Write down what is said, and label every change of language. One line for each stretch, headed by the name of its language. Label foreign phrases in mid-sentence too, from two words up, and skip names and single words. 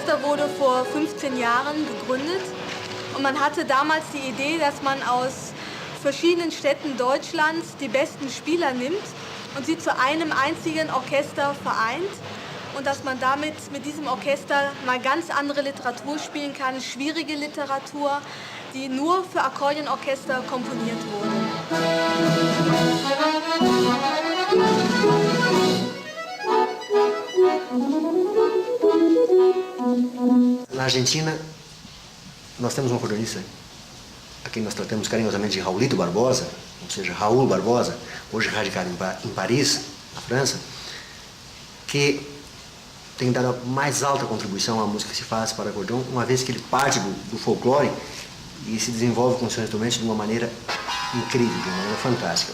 German: wurde vor 15 Jahren gegründet und man hatte damals die Idee, dass man aus verschiedenen Städten Deutschlands die besten Spieler nimmt und sie zu einem einzigen Orchester vereint und dass man damit mit diesem Orchester mal ganz andere Literatur spielen kann, schwierige Literatur, die nur für Akkordeonorchester komponiert wurde.
Portuguese: Na Argentina, nós temos um acordeonista a quem nós tratamos carinhosamente de Raulito Barbosa, ou seja, Raul Barbosa, hoje radicado em Paris, na França, que tem dado a mais alta contribuição à música que se faz para acordeão, uma vez que ele parte do folclore e se desenvolve com seus instrumentos de uma maneira incrível, de uma maneira fantástica.